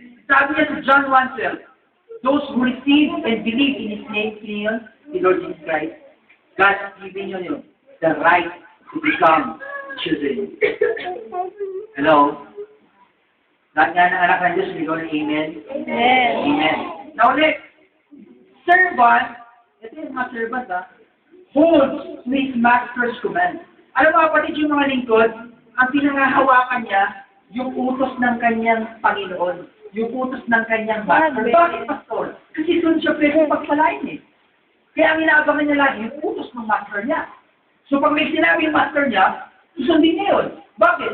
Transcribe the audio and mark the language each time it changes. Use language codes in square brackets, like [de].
[tl] Sabi niya sa [en] John 1:12, those who receive and believe in His name, the Lord Jesus Christ, God has given you the right to become children. Hello? [tl] Lahat nga ng anak ng Diyos, hindi ko na amen? Amen. Amen. [en] Now next, servant, [tl] ito yung mga [en] servant holds to his master's command. [tl] Alam mo kapatid, yung mga lingkod, ang pinangahawakan niya, yung utos ng kanyang Panginoon, yung utos ng kanyang master. Bakit, Pastor? Kasi doon siya pwede pagpalain eh. Kaya ang inaabangan niya lagi, yung utos ng master niya. So pag may sinabi yung master niya, susundin niya yun. Bakit?